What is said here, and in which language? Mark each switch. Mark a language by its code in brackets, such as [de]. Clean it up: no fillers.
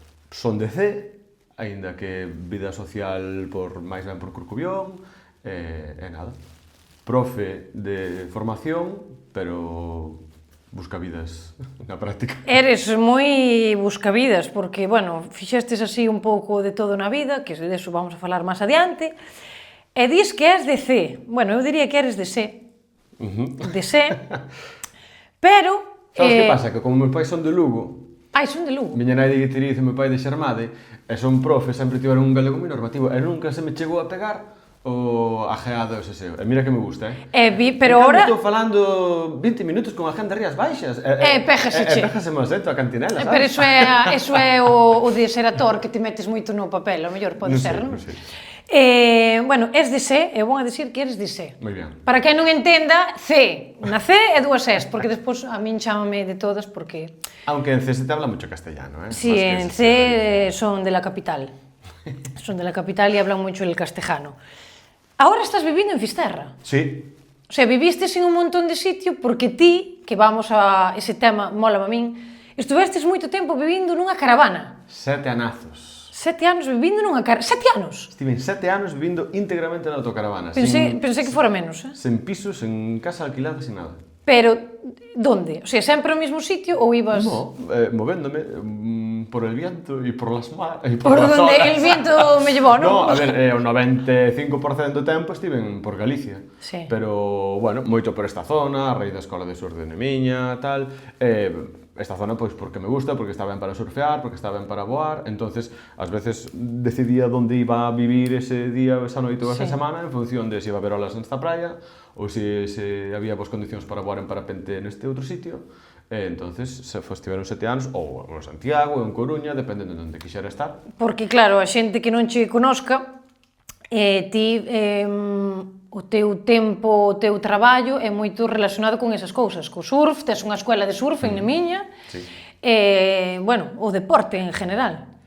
[gl] Son de C, aínda que vida social máis ben por Corcubión. Nada. Profe de formación, pero buscavidas na práctica. Eres moi buscavidas, porque, bueno, fixestes así un pouco de todo na vida, que de eso vamos a falar máis adiante, e dis que és de C. Bueno, eu diría que eres de C. De C. Pero... Sabes que pasa? Que como meus pais son de Lugo, Son de Lugo. miña nai de Guitiriz e meu pai de Xermade, e son profe, sempre tiveron un galego moi normativo, e nunca se me chegou a pegar o ajeado ese seu. E mira que me gusta, Pero ahora... estou falando 20 minutos con a gente rías baixas. Pégasese. Pégaseme o acento, a cantinela, sabes? Pero iso é o de ser actor, que te metes moito no papel, o mellor pode ser, non? Non sei. Bueno, és de C, é bom a dicir que eres de C. Moi ben. Para quen non entenda, C. Na C e dúas S, porque despois a min chámame de todas porque... [es] Aunque en C se te habla mucho castellano, Sí, en C son de la capital. Son de la capital e hablan mucho el castellano. [gl] Ahora estás vivindo en Fisterra. [es] Sí. [gl] O sea, vivistes en un montón de sitio porque ti, que vamos a ese tema, mola a min, estuvestes moito tempo vivindo nunha caravana. 7 anazos. 7 anos vivindo nunha caravana. 7 anos? Estiven 7 anos vivindo íntegramente na autocaravana. Pensei que fora menos, Sen pisos, en casa alquilada, sin nada. Pero, donde? O sea, sempre ao mesmo sitio ou ibas... [es] No, movéndome por el viento e por las mares. Por donde el viento me llevou, non? [gl] No, a ver, o 95% do tempo estiven por Galicia. Sí. Pero, bueno, moito por esta zona, a raíz da escola de surf de Nemiña, tal. Esta zona, pois, porque me gusta, porque está ben para surfear, porque está ben para voar. Entonces, ás veces decidía onde iba a vivir ese día, esa noite ou esa semana, en función de se iba a ver olas nesta praia ou se había boas condicións para voar en parapente neste outro sitio. Entonces, estiveron 7 anos, ou en Santiago, ou en Coruña, dependendo de onde quixera estar. Porque, claro, a xente que non che conozca, ti, o teu tempo, o teu traballo é moito relacionado con esas cousas, co surf, tes unha escuela de surf en Nemiña, Sí. Bueno, o deporte en general.